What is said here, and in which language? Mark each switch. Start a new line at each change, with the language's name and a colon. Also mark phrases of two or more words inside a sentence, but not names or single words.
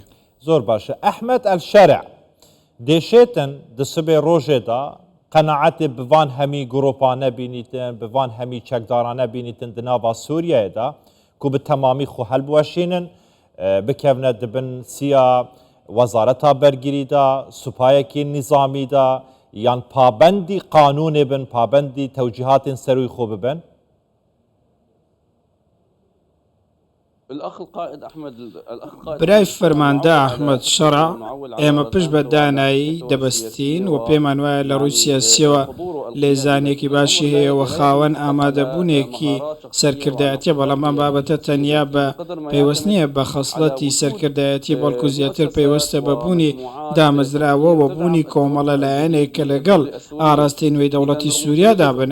Kurdish: زۆر باشە ئەحمەد ئەلشەرع دێشێتن دسبێ ڕۆژێدا قەنەعەتێ بڤان هەمی گرۆپانە بینیتن بڤان هەمی چەکدارانە بینیتن di nava Sûriyeyê ku bi temamî xwe helbweşînin bikevne dibin siya wezareta bergirî da supayekî nîzamî da yan pabendî qanûnê bin pabendî tewcîhatên serûyî xwe bibin.
Central Kurdish: برای فەرماندا ئەحمەد شەڕع ئێمە پشت بە دانایی دەبەستین و پێمان وایە لە ڕووی سیاسیەوە لێزانێکی باشی هەیە و خاوەن ئامادەبوونێکی سەرکردایەتیە، بەڵام ئەم بابەتە تەنیا بە پەیوەست نییە بە خەسڵەتی سەرکردایەتی، بەڵکو زیاتر پەیوەستە بە بوونی دامەزراوە و بوونی کۆمەڵە لایەنێک کە لەگەڵ ئاڕاستی نوێی دەوڵەتی سووریا بن.